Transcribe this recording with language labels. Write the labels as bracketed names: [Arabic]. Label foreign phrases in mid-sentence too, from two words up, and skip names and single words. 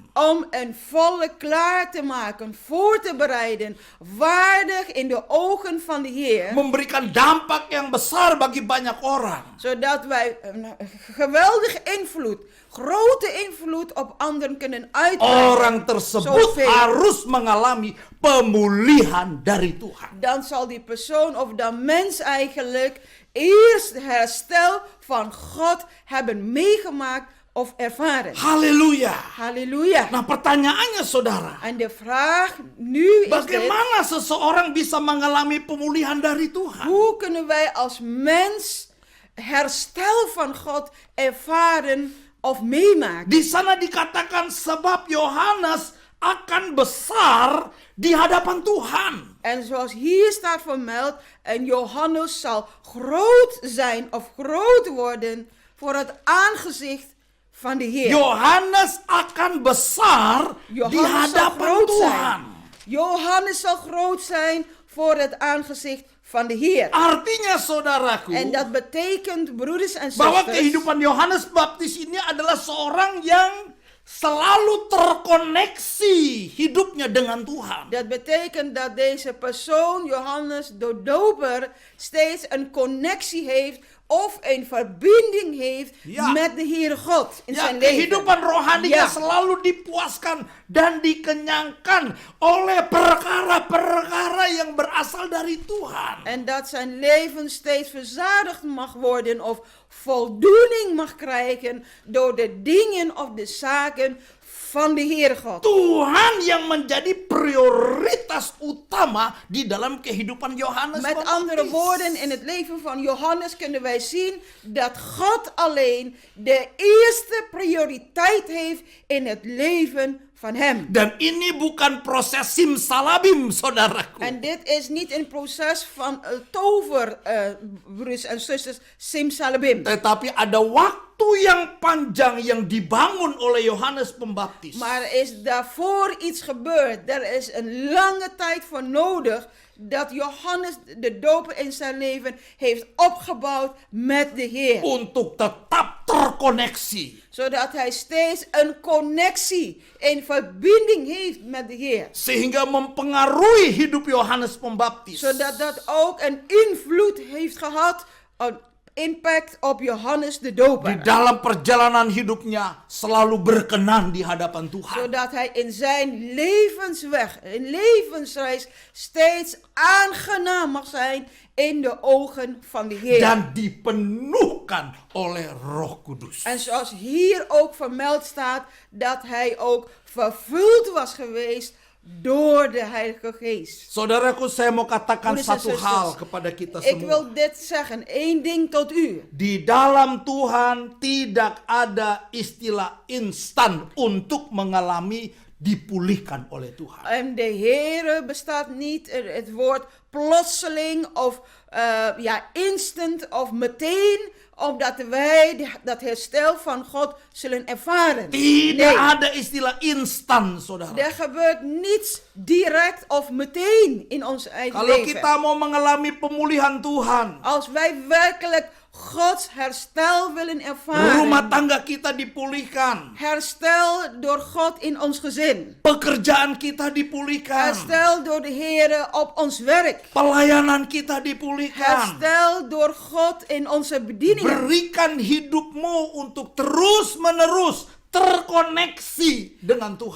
[Dutch] om een volle klaar te maken, voor te bereiden, waardig in de ogen van de Heer, [Indonesian] memberikan dampak yang besar bagi banyak orang. [Dutch] zodat wij een geweldige invloed, grote invloed op anderen kunnen uitbreiden. [Indonesian] Orang tersebut [Dutch] Zoveel. [Indonesian] harus mengalami pemulihan dari Tuhan. [Dutch] Dan zal die persoon of dan mens eigenlijk eerst herstel van God hebben meegemaakt of ervaren. [Indonesian] Haleluya. [Dutch] Halleluja. [Indonesian] Nah, pertanyaannya saudara, [Dutch] En de vraag nu is dit, [Indonesian] bagaimana seseorang bisa mengalami pemulihan dari Tuhan? [Dutch] hoe kunnen wij als mens herstel van God ervaren of meemaken? [Indonesian] Di sana dikatakan sebab Yohanes akan besar di hadapan Tuhan. [Dutch] En zoals hier staat vermeld, en Johannes zal groot zijn of groot worden voor het aangezicht van de Heer. [Indonesian] Yohanes akan besar di [Dutch] Johannes zal [Indonesian] hadapan [Dutch] groot [Indonesian] Tuhan. [Dutch] zijn. Johannes zal groot zijn voor het aangezicht van de Heer. [Indonesian] Artinya saudaraku, [Dutch] En dat betekent, broeders en [Indonesian] bahwa [Dutch] zusters, [Indonesian] kehidupan Yohanes Baptis ini adalah seorang yang selalu terkoneksi hidupnya dengan Tuhan. [Dutch] dat betekent dat deze persoon, Johannes de Doper, steeds een connectie heeft of een verbinding heeft Ja. met de Heere God in [Indonesian] Ya, [Dutch] zijn leven. [Indonesian] kehidupan rohaninya [Dutch] Ja. [Indonesian] selalu dipuaskan dan dikenyangkan oleh perkara-perkara yang berasal dari Tuhan. [Dutch] En dat zijn leven steeds verzadigd mag worden of voldoening mag krijgen door de dingen of de zaken van de Heere God. [Indonesian] Tuhan yang menjadi prioritas utama di dalam kehidupan Yohanes [Dutch] Met [Indonesian] Pembaptis. [Dutch] andere woorden, in het leven van Johannes kunnen wij zien dat God alleen de eerste prioriteit heeft in het leven van hem. [Indonesian] Dan ini bukan proses simsalabim, saudaraku. [Dutch] En dit is niet een proces van tover, broers en zusters, simsalabim. [Indonesian] Tetapi ada waktu yang panjang yang dibangun oleh Yohanes Pembaptis. [Dutch] Maar er is daarvoor iets gebeurd. Er is een lange tijd voor nodig dat Johannes de Doper in zijn leven heeft opgebouwd met de Heer. [Indonesian] Untuk tetap terkoneksi. [Dutch] Zodat hij steeds een connectie, een verbinding heeft met de Heer. [Indonesian] Sehingga mempengaruhi hidup Yohanes Pembaptis. [Dutch] Zodat dat ook een invloed heeft gehad, een impact op Johannes de Doper. [Indonesian] Di dalam perjalanan hidupnya selalu berkenan di hadapan Tuhan. [Dutch] Zodat hij in zijn levensweg, in levensreis, steeds aangenaam mag zijn in de ogen van de Heer. [Indonesian] Dan dipenuhkan oleh Roh Kudus. [Dutch] En zoals hier ook vermeld staat, dat hij ook vervuld was geweest door de Heilige Geest. [Indonesian] Saudaraku, saya mau katakan [Dutch] Broeders en [Indonesian] satu [Dutch] zusters, [Indonesian] hal kepada kita [Dutch] Ik [Indonesian] semua. [Dutch] wil dit zeggen, één ding tot u. [Indonesian] Di dalam Tuhan tidak ada istilah instan untuk mengalami dipulihkan oleh Tuhan. [Dutch] En de Heere bestaat niet het woord plotseling of instant of meteen, opdat wij dat herstel van God zullen ervaren. [Indonesian] Tidak ada istilah instan, saudara. [Dutch] Er gebeurt niets direct of meteen in ons eigen [Indonesian] Kalau [Dutch] leven. [Indonesian] kita mau mengalami pemulihan Tuhan, [Dutch] Als wij werkelijk Gods herstel willen ervaren, [Indonesian] rumah tangga kita dipulihkan, [Dutch] herstel door God in ons gezin, [Indonesian] pekerjaan kita dipulihkan, [Dutch] herstel door de Heere op ons werk, [Indonesian] pelayanan kita dipulihkan. [Dutch] herstel door God in onze bedieningen. [Indonesian] Berikan hidupmu untuk terus-menerus terkoneksi dengan Tuhan.